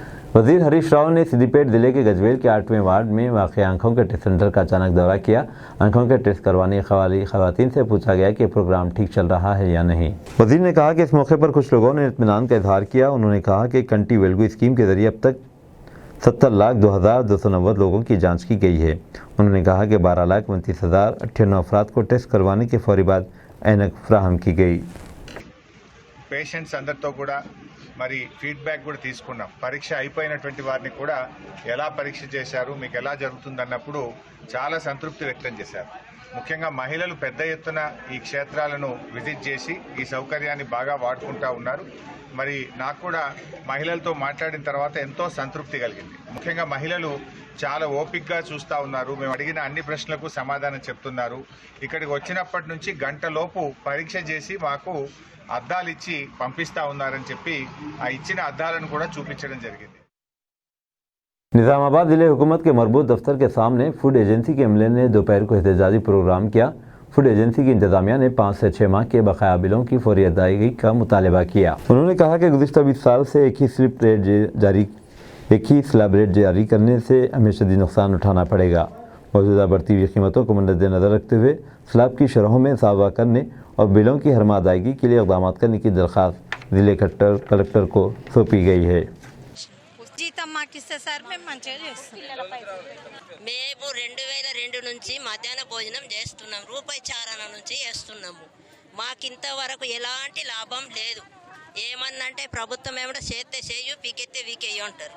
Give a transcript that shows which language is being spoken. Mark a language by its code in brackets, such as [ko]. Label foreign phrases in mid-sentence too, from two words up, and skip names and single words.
[ur] وزیر ہریش راؤ نے سدی پیٹ ضلع کے گجویل کے 8ویں وارڈ میں واقع آنکھوں کے [en] test center [ur] کا اچانک دورہ کیا. آنکھوں کے ٹیسٹ کروانے والی خواتین سے پوچھا گیا کہ پروگرام ٹھیک چل رہا ہے یا نہیں. وزیر نے کہا کہ اس موقع پر کچھ لوگوں نے اطمینان کا اظہار کیا۔ انہوں نے کہا کہ کنٹی ویلگو اسکیم کے ذریعے اب تک 70,02,290 لوگوں کی جانچ کی گئی ہے. انہوں نے کہا کہ 12,29,098 افراد کو ٹیسٹ کروانے کے فوری بعد عینک فراہم کی گئی. [te] పేషెంట్స్ అందరితో కూడా మరి ఫీడ్బ్యాక్ కూడా తీసుకున్నాం. పరీక్ష అయిపోయినటువంటి వారిని కూడా ఎలా పరీక్ష చేశారు, మీకు ఎలా జరుగుతుంది అన్నప్పుడు చాలా సంతృప్తి వ్యక్తం చేశారు. ముఖ్యంగా మహిళలు పెద్ద ఎత్తున ఈ క్షేత్రాలను విజిట్ చేసి ఈ సౌకర్యాన్ని బాగా వాడుకుంటా ఉన్నారు. మరి నాకు కూడా మహిళలతో మాట్లాడిన తర్వాత ఎంతో సంతృప్తి కలిగింది. ముఖ్యంగా మహిళలు చాలా ఓపికగా చూస్తూ ఉన్నారు. మేము అడిగిన అన్ని ప్రశ్నలకు సమాధానం చెప్తున్నారు. ఇక్కడికి వచ్చినప్పటి నుంచి గంటలోపు పరీక్ష చేసి మాకు అద్దాలు ఇచ్చి పంపిస్తా ఉన్నారని చెప్పి ఆ ఇచ్చిన అద్దాలను కూడా చూపించడం జరిగింది. [ur] نظام آباد ضلع حکومت کے مربوط دفتر کے سامنے [en] food agency [ur] کے عملے نے دوپہر کو احتجاجی پروگرام کیا. [en] food agency [ur] کی انتظامیہ نے 5 سے 6 ماہ کے بقایا بلوں کی فوری ادائیگی کا مطالبہ کیا. انہوں نے کہا کہ گزشتہ 20 سال سے ایک ہی [en] slab rate [ur] جاری کرنے سے ہمیں شدید نقصان اٹھانا پڑے گا. موجودہ بڑھتی ہوئی قیمتوں کو مدنظر رکھتے ہوئے سلیب کی شرحوں میں اضافہ کرنے اور بلوں کی ہر ماہ ادائیگی کے لیے اقدام کرنے کی درخواست ضلع کلکٹر کو سونپی گئی ہے. [te] మేము 2002 నుంచి మధ్యాహ్న భోజనం చేస్తున్నాం. రూపాయి చారణ నుంచి చేస్తున్నాము. మాకింతవరకు ఎలాంటి లాభం లేదు. ఏమన్నంటే ప్రభుత్వం ఏమిటో చేస్తే చేయు, పీకెత్తే వీకేయు అంటారు.